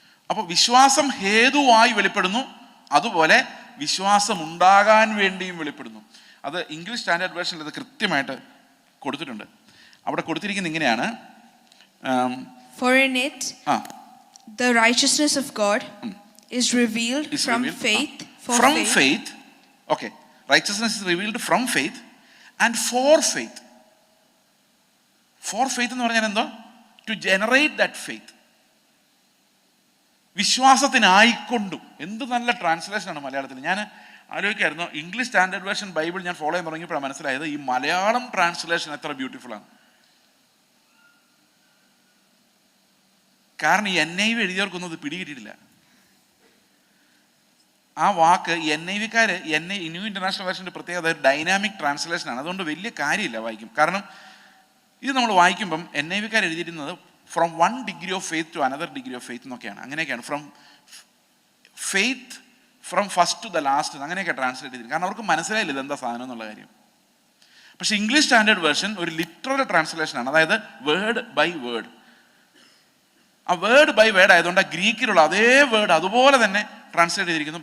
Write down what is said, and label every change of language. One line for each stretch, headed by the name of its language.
Malayalam: അപ്പൊ വിശ്വാസം ഹേതുവായി വെളിപ്പെടുന്നു, അതുപോലെ വിശ്വാസം ഉണ്ടാകാൻ വേണ്ടിയും വെളിപ്പെടുന്നു. അത് ഇംഗ്ലീഷ് സ്റ്റാൻഡേർഡ് വേർഷനിൽ അത് കൃത്യമായിട്ട് കൊടുത്തിട്ടുണ്ട്. അവിടെ കൊടുത്തിരിക്കുന്നത് ഇങ്ങനെയാണ്,
English: For in it the righteousness of God is revealed from faith from faith. Okay, righteousness is revealed from faith and for faith. For faith
Malayalam: എന്ന് പറഞ്ഞാൽ എന്തോ?
English: To generate that faith.
Malayalam: വിശ്വാസത്തിനായിക്കൊണ്ടും. എന്ത് നല്ല ട്രാൻസ്ലേഷനാണ് മലയാളത്തിൽ. ഞാൻ ആലോചിക്കായിരുന്നു, ഇംഗ്ലീഷ് സ്റ്റാൻഡേർഡ് വേർഷൻ ബൈബിൾ ഞാൻ follow ചെയ്യാൻ തുടങ്ങിയപ്പോഴാണ് മനസ്സിലായത് ഈ മലയാളം ട്രാൻസ്ലേഷൻ എത്ര ബ്യൂട്ടിഫുൾ ആണ്. കാരണം ഈ NIV എഴുതിയവർക്കൊന്നും അത് പിടികിട്ടിട്ടില്ല. ആ വാക്ക് NIV-ക്കാർ, ന്യൂ ഇന്റർനാഷണൽ വേർഷൻ്റെ പ്രത്യേകത ഡൈനാമിക് ട്രാൻസ്ലേഷനാണ്. അതുകൊണ്ട് വലിയ കാര്യമില്ല വായിക്കും. കാരണം ഇത് നമ്മൾ വായിക്കുമ്പം NIV-ക്കാർ എഴുതിയിരുന്നത്
English: from 1 degree of faith
Malayalam: to another degree of faith എന്നൊക്കെയാണ്. അങ്ങനെയൊക്കെയാണ്,
English: from faith from first to the last,
Malayalam: അങ്ങനെയൊക്കെ ട്രാൻസ്ലേറ്റ് ചെയ്തിരിക്കും. കാരണം അവർക്ക് മനസ്സിലായില്ല ഇതെന്താ സാധനം എന്നുള്ള കാര്യം. പക്ഷെ ഇംഗ്ലീഷ് സ്റ്റാൻഡേർഡ് വേർഷൻ ഒരു ലിറ്ററൽ ട്രാൻസ്ലേഷനാണ്, അതായത്
English: Word by word.
Malayalam: ആ വേർഡ് ബൈ വേർഡ് ആയതുകൊണ്ട് ആ ഗ്രീക്കിലുള്ള അതേ വേർഡ് അതുപോലെ തന്നെ ട്രാൻസ്ലേറ്റ് ചെയ്തിരിക്കുന്നു.